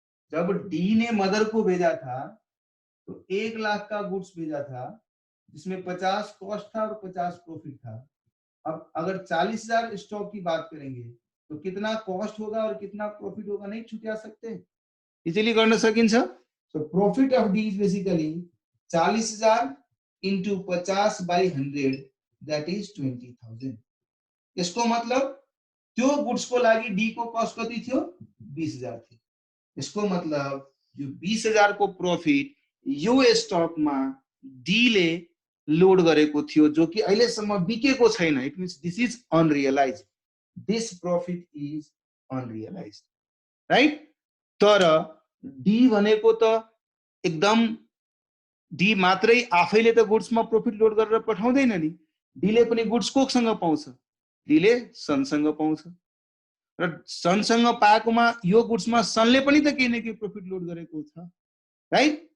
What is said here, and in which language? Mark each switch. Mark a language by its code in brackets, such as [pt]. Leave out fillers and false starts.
[hi] जब डी ने मदर को भेजा था तो 1 लाख का गुड्स भेजा था, जिसमें 50 कॉस्ट था और 50 प्रॉफिट था। अब अगर 40,000 स्टॉक की बात करेंगे तो कितना कॉस्ट होगा और कितना प्रॉफिट होगा नहीं छुट्या सकते, [ne] इजीली गर्न सकिन्छ। [en] So profit of D is basically 40,000 into 50 by 100, that is 20,000। [ne] यसको मतलब त्यो गुड्स को लागि डी को कॉस्ट कति थियो, 20,000 थियो। [hi] इसको मतलब जो [ne] 20,000 को प्रॉफिट यो स्टॉक में डी ले लोड गरेको थियो, जो कि अहिलेसम्म बिकेको छैन। [en] It means this is unrealized, this profit is unrealized, right. [ne] तर डी भनेको त एकदम डी मात्रै आफैले त गुड्समा प्रॉफिट लोड गरेर पठाउँदैन नि, डीले पनि गुड्स कोसँग पाउँछ, डीले सनसँग पाउँछ र सनसँग पाएकोमा यो गुड्समा सनले पनि त केही न केही प्रॉफिट लोड गरेको छ, राइट।